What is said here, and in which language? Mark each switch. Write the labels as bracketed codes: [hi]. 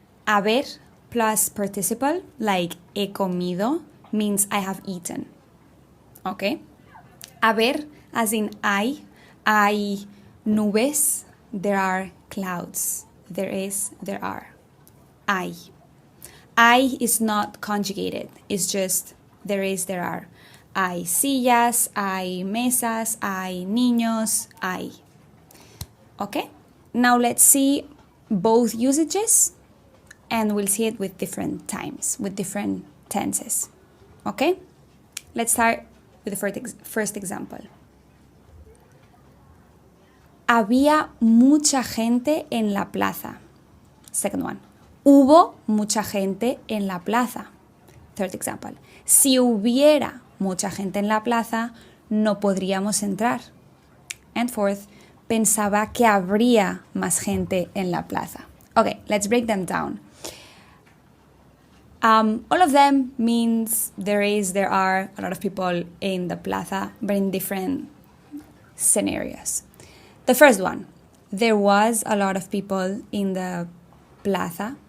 [en] Haber plus participle, like [es] he comido, [en] means I have eaten. Okay? Haber, as in [es] hay nubes, [en] there are clouds. There is, there are. Hay. Hay is not conjugated. It's just there is, there are. [es] Hay sillas, hay mesas, hay niños, hay. [en] Okay? Now let's see both usages, and we'll see it with different times, with different tenses. Okay? Let's start with the first example. [es] Había mucha gente en la plaza. [en] Second one. [es] Hubo mucha gente en la plaza. [en] Third example. [es] Si hubiera mucha gente en la plaza, no podríamos entrar. [en] And fourth, [es] pensaba que habría más gente en la plaza. [en] Okay, let's break them down. All of them means there are a lot of people in the plaza, but in different scenarios. The first one, there was a lot of people in the plaza.